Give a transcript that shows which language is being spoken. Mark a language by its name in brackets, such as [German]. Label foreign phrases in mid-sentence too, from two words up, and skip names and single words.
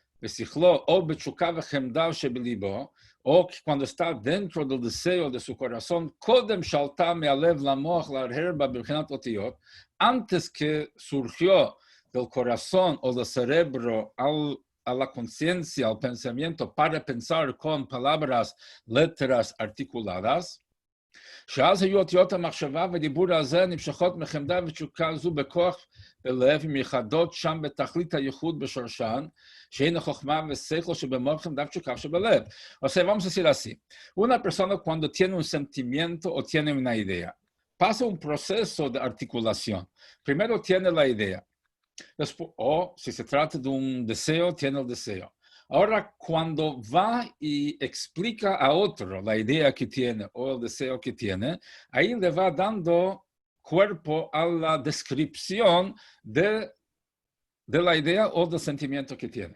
[Spanish] o cuando está dentro del deseo de su corazón, antes que surgió del corazón o del cerebro a la conciencia, al pensamiento, para pensar con palabras, letras articuladas, [Hebrew] שאז היו אותיות המחשבה ודיבור הזה נמשכות מחמדה ותשוקה זו בכוח בלב מיוחדות שם בתכלית הייחוד בשורשן, שהן החוכמה ושכל שבמוח חמדה ותשוקה שבלב. [Spanish] O sea, vamos a decir así. Una persona cuando tiene un sentimiento o tiene una idea, pasa un proceso de articulación. Primero tiene la idea. Después, o si se trata de un deseo, tiene el deseo. Ahora, cuando va y explica a otro la idea que tiene o el deseo que tiene, ahí le va dando cuerpo a la descripción de la idea o del sentimiento que tiene.